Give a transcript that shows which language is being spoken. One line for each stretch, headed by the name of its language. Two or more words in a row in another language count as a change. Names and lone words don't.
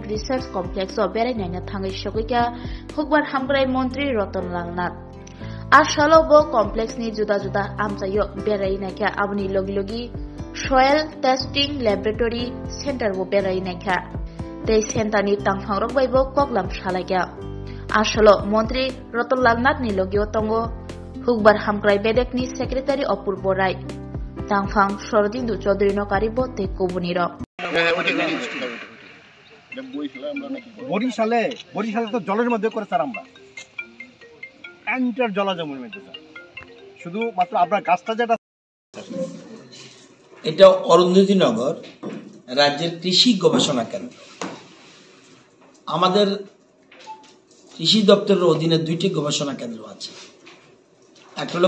Kok Borok: Research Complex o berai nanya thangai shokika Hukbar Hamgrai Montri Ratan Lal na Ashalo bo complex ni juda-juda amsayo berai nanya abni logi-logi Soil Testing Laboratory Center bo berai nanya Tei center ni tangphangrok bai bo koklam shalaiga Ashalo Montri Rotolal Natni Logio Tongo Hukbar Hamgrai Bedekni Secretary Opurbo Rai Tangfang Shorodindu Chodri no Karibo Te Kubuniro
Bangla: বরিশালে তো জলের মধ্যে করে স্যার আমরা এন্টার জলাজমির মধ্যে শুধু মাত্র আপনার গাছটা যেটা এটা অরুন্ধতী নগর রাজ্যের কৃষি গবেষণা কেন্দ্র আমাদের কৃষি দপ্তরের অধীনে দুইটি গবেষণা কেন্দ্র আছে একটা হলো